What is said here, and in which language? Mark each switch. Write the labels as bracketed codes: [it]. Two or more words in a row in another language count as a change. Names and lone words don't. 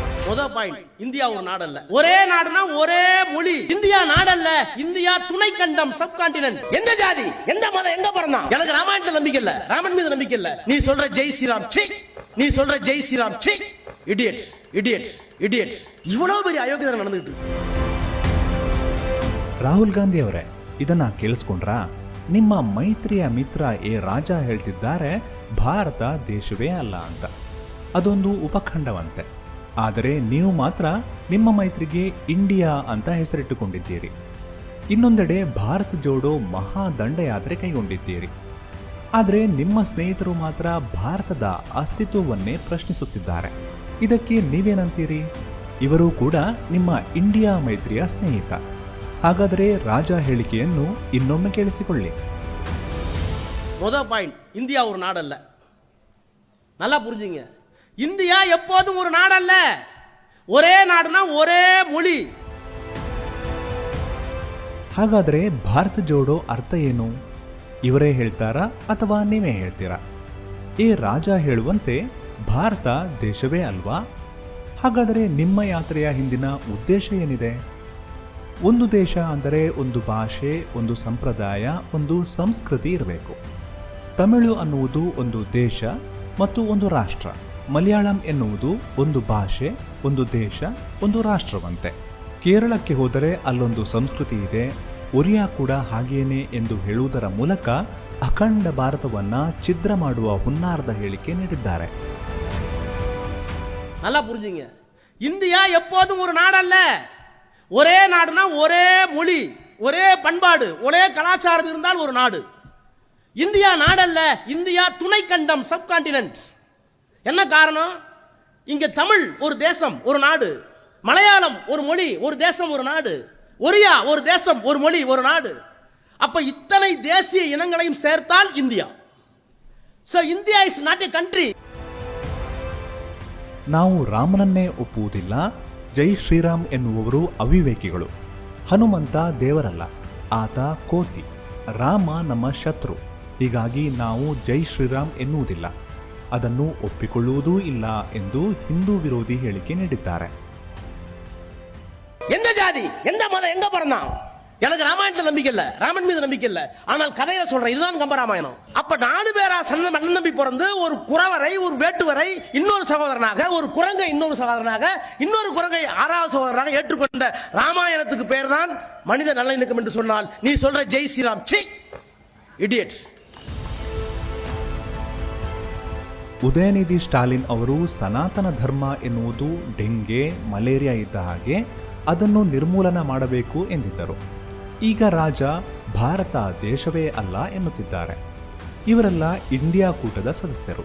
[ta] முதல் பாயிண்ட், இந்தியா ஒரு நாடல்ல. ஒரே நாடுனா ஒரே மொழி. இந்தியா நாடல்ல, இந்தியா துணை கண்டம், [en] sub continent. [ta] எந்த ஜாதி, எந்த மதம், எங்க பிறந்தான்? எனக்கு ராமாயணத்துல நம்பிக்கை இல்ல, ராமன் மீது நம்பிக்கை இல்ல. நீ சொல்ற ஜெய் ஸ்ரீராம் சி, நீ சொல்ற ஜெய் ஸ்ரீராம் சி. [en] idiot idiot idiot. [ta] இவ்வளவு பெரிய அயோக்கியதை நடந்துட்டு. [kn] ರಾಹುಲ್ ಗಾಂಧಿ ಅವರೇ, ಇದನ್ನ ಕೇಳಿಸ್ಕೊಂಡ್ರಾ? ನಿಮ್ಮ ಮೈತ್ರಿಯ ಮಿತ್ರ ಎ ರಾಜಾ ಹೇಳ್ತಿದ್ದಾರೆ ಭಾರತ ದೇಶವೇ ಅಲ್ಲ ಅಂತ. ಅದೊಂದು ಉಪಖಂಡವಂತೆ. ಆದರೆ ನೀವು ಮಾತ್ರ ನಿಮ್ಮ ಮೈತ್ರಿಗೆ ಇಂಡಿಯಾ ಅಂತ ಹೆಸರಿಟ್ಟುಕೊಂಡಿದ್ದೀರಿ. ಇನ್ನೊಂದೆಡೆ ಭಾರತ ಜೋಡೋ ಮಹಾ ದಂಡಯಾತ್ರೆ ಕೈಗೊಂಡಿದ್ದೀರಿ. ಆದರೆ ನಿಮ್ಮ ಸ್ನೇಹಿತರು ಮಾತ್ರ ಭಾರತದ ಅಸ್ತಿತ್ವವನ್ನೇ ಪ್ರಶ್ನಿಸುತ್ತಿದ್ದಾರೆ. ಇದಕ್ಕೆ ನೀವೇನಂತೀರಿ? ಇವರು ಕೂಡ ನಿಮ್ಮ ಇಂಡಿಯಾ ಮೈತ್ರಿಯ ಸ್ನೇಹಿತ. ಹಾಗಾದರೆ ರಾಜಾ ಹೇಳಿಕೆಯನ್ನು ಇನ್ನೊಮ್ಮೆ ಕೇಳಿಸಿಕೊಳ್ಳಿ. [ta] முதல் பாயிண்ட், இந்தியா ஒரு நாடல்ல. நல்லா புரிஞ்சுங்க, இந்தியா எப்போதும் ஒரு நாடல்ல. ஒரே நாடுனா ஒரே மொழி. [kn] ಹಾಗಾದರೆ ಭಾರತ ಜೋಡೋ ಅರ್ಥ ಏನು? ಇವರೇ ಹೇಳ್ತಾರಾ ಅಥವಾ ನೀವೇ ಹೇಳ್ತೀರಾ? ಈ ರಾಜಾ ಹೇಳುವಂತೆ ಭಾರತ ದೇಶವೇ ಅಲ್ವಾ? ಹಾಗಾದರೆ ನಿಮ್ಮ ಯಾತ್ರೆಯ ಹಿಂದಿನ ಉದ್ದೇಶ ಏನಿದೆ? ಒಂದು ದೇಶ ಅಂದರೆ ಒಂದು ಭಾಷೆ, ಒಂದು ಸಂಪ್ರದಾಯ, ಒಂದು ಸಂಸ್ಕೃತಿ ಇರಬೇಕು. ತಮಿಳು ಅನ್ನುವುದು ಒಂದು ದೇಶ ಮತ್ತು ಒಂದು ರಾಷ್ಟ್ರ. ಮಲಯಾಳಂ ಎನ್ನುವುದು ಒಂದು ಭಾಷೆ, ಒಂದು ದೇಶ, ಒಂದು ರಾಷ್ಟ್ರವಂತೆ. ಕೇರಳಕ್ಕೆ ಹೋದರೆ ಅಲ್ಲೊಂದು ಸಂಸ್ಕೃತಿ ಇದೆ. ಒರಿಯಾ ಕೂಡ ಹಾಗೇನೆ ಎಂದು ಹೇಳುವುದರ ಮೂಲಕ ಅಖಂಡ ಭಾರತವನ್ನ ಛಿದ್ರ ಮಾಡುವ ಹುನ್ನಾರದ ಹೇಳಿಕೆ ನೀಡಿದ್ದಾರೆ. [ta] நல்லா புரிஞ்சுங்க, இந்தியா எப்போதும் ஒரு நாடல்ல. ஒரே நாடுனா ஒரே மொழி, ஒரே பண்பாடு, ஒரே கலாச்சாரம் இருந்தால் ஒரு நாடு. இந்தியா நாடல்ல, இந்தியா துணை கண்டம், [en] sub continent. [ta] என்ன காரணம்? இங்க தமிழ் ஒரு தேசம், ஒரு நாடு. மலையாளம் ஒரு மொழி, ஒரு தேசம், ஒரு நாடு. ஒரியா ஒரு தேசம், ஒரு மொழி, ஒரு நாடு. அப்ப இத்தனை தேசிய இனங்களையும் சேர்த்தால் இந்தியா. [en] So India is not a country. [kn] ನಾವು ರಾಮನನ್ನೇ ಒಪ್ಪುವುದಿಲ್ಲ. ಜೈ ಶ್ರೀರಾಮ್ ಎನ್ನುವವರು ಅವಿವೇಕಿಗಳು. ಹನುಮಂತ ದೇವರಲ್ಲ, ಆತ ಕೋತಿ. ರಾಮ ನಮ್ಮ ಶತ್ರು. ಹೀಗಾಗಿ ನಾವು ಜೈ ಶ್ರೀರಾಮ್ ಎನ್ನುವುದಿಲ್ಲ, ಅದನ್ನು ಒಪ್ಪಿಕೊಳ್ಳುವುದೂ ಇಲ್ಲ ಎಂದು ಹಿಂದೂ ವಿರೋಧಿ ಹೇಳಿಕೆ ನೀಡಿದ್ದಾರೆ. [ta] எந்த ஜாதி, எந்த மதம், எங்க பிறந்தான்? எனக்கு ராமாயணத்துல நம்பிக்கை இல்ல, ராமன் மீது நம்பிக்கை இல்ல. ஆனால் கதையை சொல்றேன், இதுதான் கம்பராமாயணம். அப்ப 4 பேரா அண்ணன் தம்பி பிறந்து ஒரு குறவரை, ஒரு வேட்டுவரை இன்னொரு சகோதரனாக, ஒரு குரங்கை இன்னொரு சகோதரனாக, இன்னொரு குரங்கை 6வது சகோதரனாக ஏற்றுக்கொண்ட ராமாயணத்துக்கு பேர் தான் மனித நல்லிணக்கம் என்று சொன்னால் நீ சொல்ற ஜெய் ஸ்ரீராம் சி. இடியட். [kn] ಉದಯನಿಧಿ ಸ್ಟಾಲಿನ್ ಅವರು ಸನಾತನ ಧರ್ಮ ಎನ್ನುವುದು ಡೆಂಗೆ, ಮಲೇರಿಯಾ ಇದ್ದ ಹಾಗೆ, ಅದನ್ನು ನಿರ್ಮೂಲನ ಮಾಡಬೇಕು ಎಂದಿದ್ದರು. ಈಗ ರಾಜ ಭಾರತ ದೇಶವೇ ಅಲ್ಲ ಎನ್ನುತ್ತಿದ್ದಾರೆ. ಇವರೆಲ್ಲ ಇಂಡಿಯಾ ಕೂಟದ ಸದಸ್ಯರು.